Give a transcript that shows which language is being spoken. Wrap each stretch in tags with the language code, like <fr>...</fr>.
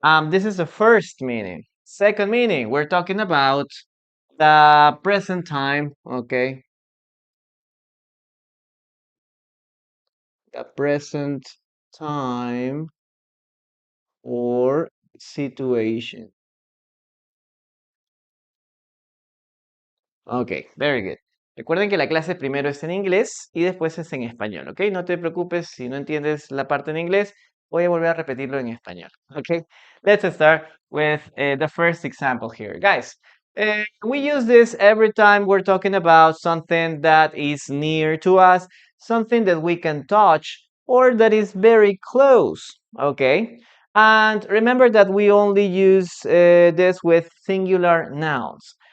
<en>This is the first meaning. Second meaning, we're talking about the present time, okay? The present time or situation. Okay, very good.</en> <es>Recuerden que la clase primero es en inglés y después es en español, ¿ok? No te preocupes si no entiendes la parte en inglés, voy a volver a repetirlo en español, ¿ok?</es> <en>Let's start with the first example here. Guys, we use this every time we're talking about something that is near to us, something that we can touch, or that is very close, okay? And remember that we only use this with singular nouns.</en>